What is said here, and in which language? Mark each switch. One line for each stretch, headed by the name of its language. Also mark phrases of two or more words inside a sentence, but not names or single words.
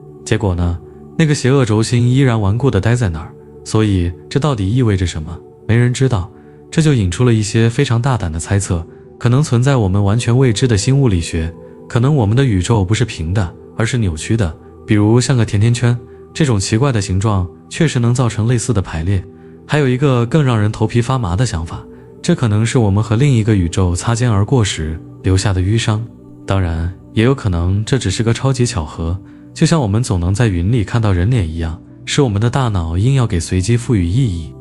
Chinese: 結果呢，那個邪惡軸心依然頑固地待在那兒。所以這到底意味着什麼？沒人知道。這就引出了一些非常大膽的猜測，可能存在我們完全未知的新物理學，可能我們的宇宙不是平的，而是扭曲的，比如像個甜甜圈，這種奇怪的形狀確實能造成類似的排列。還有一個更讓人頭皮發麻的想法， 這可能是我們和另一個宇宙擦肩而過時留下的淤傷。當然，也有可能這只是個超級巧合，就像我們總能在雲裡看到人臉一樣，是我們的大腦硬要給隨機賦予意義。